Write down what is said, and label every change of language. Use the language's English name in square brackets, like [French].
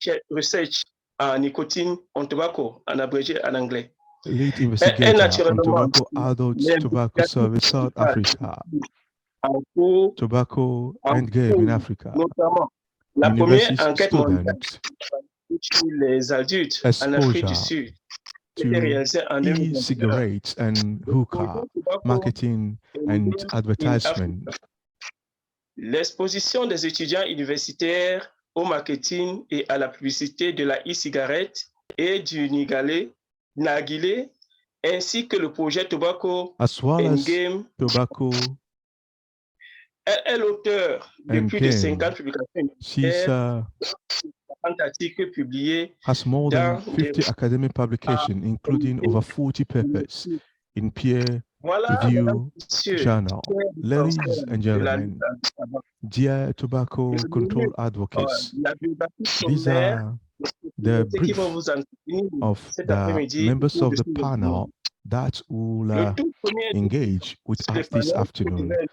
[English] Research on nicotine on tobacco, en abrégé en anglais. Lead investigator on tobacco adult tobacco service South Africa, tobacco endgame in Africa. [French] La première enquête mondiale sur les adultes en Afrique du Sud [English] to e-cigarettes and hookah, marketing and advertisement. [French] L'exposition des étudiants universitaires au marketing et à la publicité de la e-cigarette et du narguilé, ainsi que le projet Tobacco Endgame. [English] Tobacco [French] Elle est l'auteur de plus de 50 publications universitaires, 50 articles publiés [English] has more than 50 academic publications, including over 40 papers in peer review journal. Ladies and gentlemen, dear tobacco control advocates, these are the brief of the members of the panel that will engage with us this afternoon.